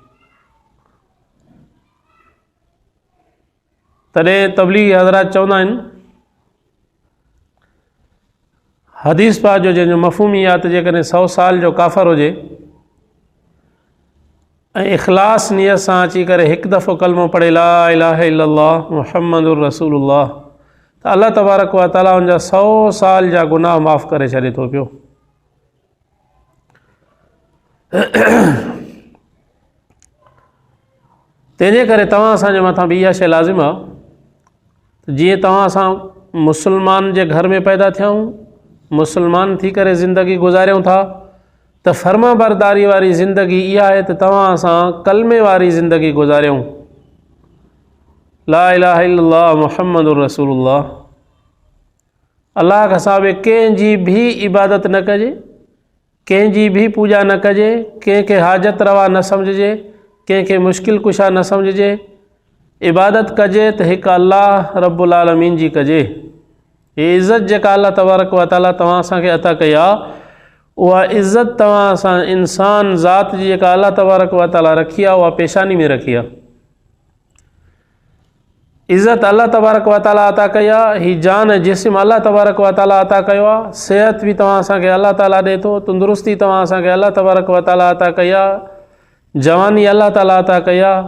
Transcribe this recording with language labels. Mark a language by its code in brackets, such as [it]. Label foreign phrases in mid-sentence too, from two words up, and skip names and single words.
[sd] तॾहिं तबलीगी हज़रात चवंदा आहिनि, हदीस पाक जो जंहिंजो मफ़हूम इहा त जेकॾहिं 100 साल जो काफ़र हुजे ऐं इख़लास नियत सां अची करे हिकु दफ़ो कलमो पढ़े, [ar] لا إله إلا الله محمد رسول الله, [sd] त अल्लाह तबारक व तआला उनजा 100 साल जा गुनाह माफ़ करे छॾे थो पियो। तंहिंजे करे तव्हां असांजे मथां भी इहा शइ लाज़िम आहे, जीअं तव्हां असां मुसलमान जे घर में पैदा थियूं, मुसलमान थी करे ज़िंदगी गुज़ारियूं था, त फ़र्मा बरदारी वारी ज़िंदगी इहा आहे त तव्हां असां कलमे वारी ज़िंदगी गुज़ारियूं, [ar] لا إله إلا الله محمد رسول الله. [sd] अल्लाह खां सवाइ कंहिंजी भी इबादत न कजे, कंहिंजी भी पूॼा न कजे, कंहिंखे हाजत रवा न सम्झिजे, कंहिंखे मुश्किल कुशा न सम्झिजे। इबादत कजे त हिकु अल्लाह रब्बुल आलमीन जी कजे। ये इज़्ज़त जेका अल्लाह तबारक व तआला तव्हां असांखे अता कई आहे, उहा इज़्ज़त तव्हां असां इंसान ज़ात जी जेका अल्लाह तबारक व तआला रखी आहे, उहा पेशानी में रखी आहे। इज़त अल्लाह तबारक व ताला अता कई आहे, ही जान ऐं जिस्म अल्लाह तबारक व ताला अता कयो आहे, सिहत बि तव्हां असांखे अल्लाह ताला ॾिए थो, तंदुरुस्ती तव्हां असांखे अल्लाह तबारक व ताला अता कई आहे, जवानी अल्लाह ताला अता कई आहे।